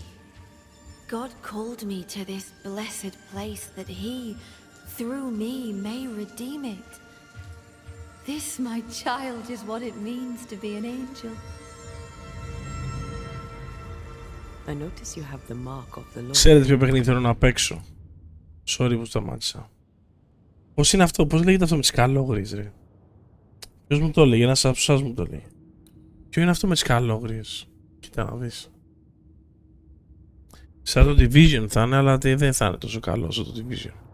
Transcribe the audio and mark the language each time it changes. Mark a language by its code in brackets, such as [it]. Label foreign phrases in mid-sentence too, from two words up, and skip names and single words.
[en] God called me to this blessed place that he, through me, may redeem it. This, my child, is what it means to be an angel. I notice you have the mark of the Lord. [el] Ξέρετε ποιο παιχνίδι θέλω να παίξω. Sorry που σταμάτησα. Πώς είναι αυτό, πώς λέγεται αυτό με τις καλόγριες, ρε? Ποιος μου το έλεγε, ένας από εσάς μου το έλεγε. Ποιο είναι αυτό με τις καλόγριες? Κοίτα να δεις. Σαν το Division θα είναι, αλλά δεν θα είναι τόσο καλό όσο το Division.